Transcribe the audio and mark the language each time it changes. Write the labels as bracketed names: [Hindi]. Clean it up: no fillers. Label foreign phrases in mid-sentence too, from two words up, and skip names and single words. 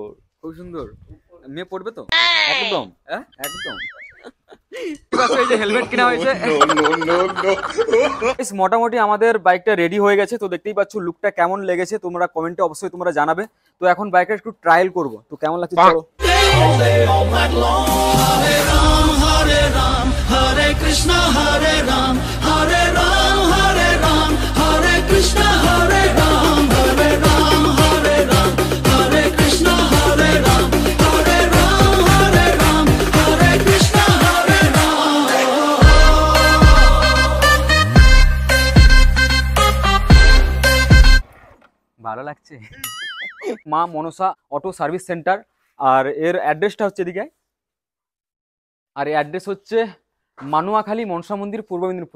[Bangla] খুব সুন্দর। মেয়ে পড়বে তো একদম? হ্যাঁ একদম। এই যে হেলমেট কেনা হয়েছে। মোটামুটি আমাদের বাইকটা রেডি হয়ে গেছে। তো দেখতেই পাচ্ছ লুকটা কেমন লেগেছে তোমরা কমেন্টে অবশ্যই তোমরা জানাবে। তো এখন বাইকটা একটু ট্রায়াল করব। তো কেমন লাগছে চলো। [Sanskrit] Hare Krishna, Hare Ram, Hare Ram, Hare Ram, Hare Krishna, Hare Ram, Hare Ram, Hare Ram, Hare Krishna, Hare Ram, Hare Ram, Hare Ram, Hare Krishna, Hare Ram. [Bangla] ভালো লাগছে। মা মনসা অটো সার্ভিস সেন্টার, আর এর অ্যাড্রেসটা হচ্ছে এদিকে, আর এই অ্যাড্রেস হচ্ছে মানুয়াখালী মনসা মন্দির, পূর্ব মেদিনীপুর।